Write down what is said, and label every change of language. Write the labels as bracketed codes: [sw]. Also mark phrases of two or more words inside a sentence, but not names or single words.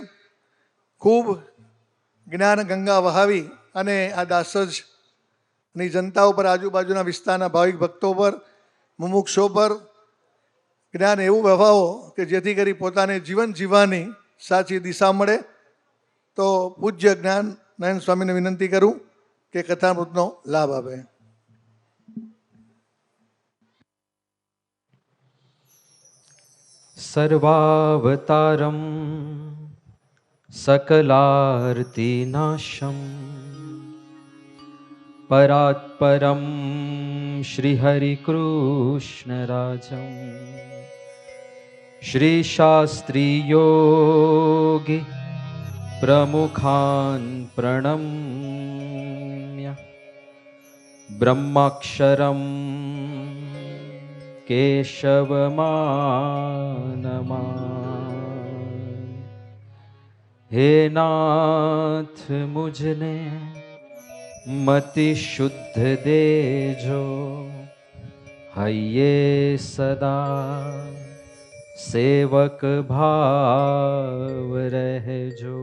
[gu] ખૂબ જ્ઞાન ગંગા વહાવી અને આ દાસજની જનતા ઉપર, આજુબાજુના વિસ્તારના ભાવિક ભક્તો પર, મુમુક્ષો પર જ્ઞાન એવું વહાવો કે જેથી કરી પોતાને જીવન જીવવાની સાચી દિશા મળે. તો પૂજ્ય જ્ઞાન નયન સ્વામીને વિનંતી કરું કે કથામૃતનો લાભ આપે. [sa] સર્વાવતારમ सकलार्तिनाशं परात्परं श्रीहरिकृष्णराजं श्रीशास्त्रीयोगी प्रमुखान् प्रणम्य ब्रह्माक्षरं केशवमानमा. [gu] હે નાથ મુજને મતિ શુદ્ધ દેજો, હૈયે સદા સેવક ભાવ રહેજો.